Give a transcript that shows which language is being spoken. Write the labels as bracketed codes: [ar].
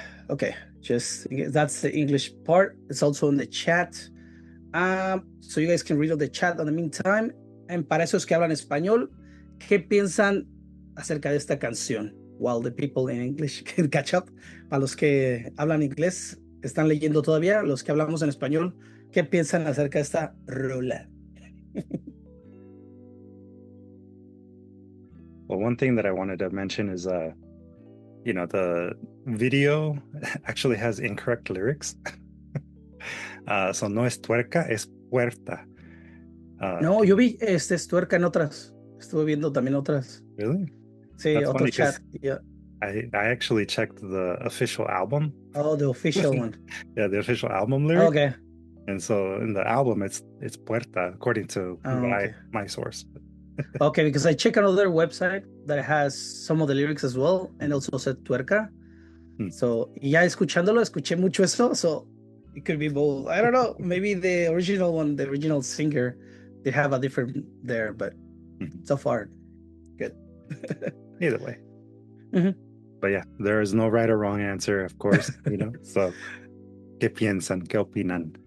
[en] Okay, just that's the English part. It's also in the chat. So you guys can read on the chat in the meantime. [es] And para esos que hablan español, ¿qué piensan acerca de esta canción? [en] While the people in English can catch up. [es] Para los que hablan inglés, están leyendo todavía. Los que hablamos en español, ¿qué piensan acerca de esta rola? [en] Well, one thing that I wanted to mention is, you know, the video actually has incorrect lyrics. [es] So no es tuerca, es puerta. No, yo vi es tuerca en otras. Estuve viendo también otras. [en] Really? [es] Sí, [en] That's [es] otro [en] funny, chat. Yeah. I actually checked the official album. Oh, the official one. Yeah, the official album lyric. Okay. And so in the album, it's puerta, according to my source. Okay, because I checked another website that has some of the lyrics as well, and also said tuerca. So, ya escuchándolo, escuché mucho eso, so it could be both. I don't know, maybe the original one, the original singer, they have a different there, but so far, good. Either way. But yeah, there is no right or wrong answer, of course, you know, so ¿qué piensan? ¿Qué opinan?